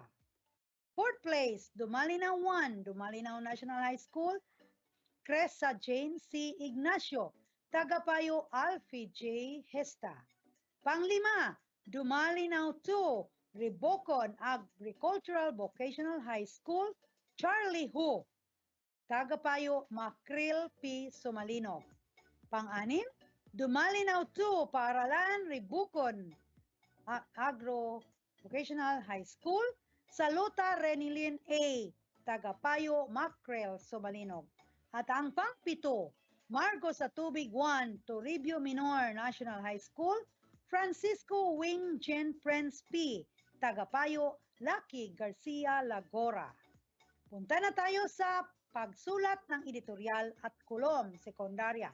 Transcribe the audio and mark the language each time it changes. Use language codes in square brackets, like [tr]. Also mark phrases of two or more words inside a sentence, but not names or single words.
[tl] Fourth place, Dumalinaw 1, Dumalinaw National High School, Cressa Jane C. Ignacio, tagapayo Alfie J. Hesta. Panglima, Dumalinaw 2, Ribocon Agricultural Vocational High School, Charlie Hu, tagapayo Makril P. Sumalino. Pang-anim, Dumalinaw 2, Paaralan Ribocon Agro Vocational High School, Saluta Renilin A, Tagapayo Mackerel Subalinog. At ang pang-7, Margo sa Tubig 1, Toribio Minor National High School, Francisco Wing Jen Prince P, Tagapayo Lucky Garcia Lagora. Punta na tayo sa pagsulat ng editorial at kulom sekundarya.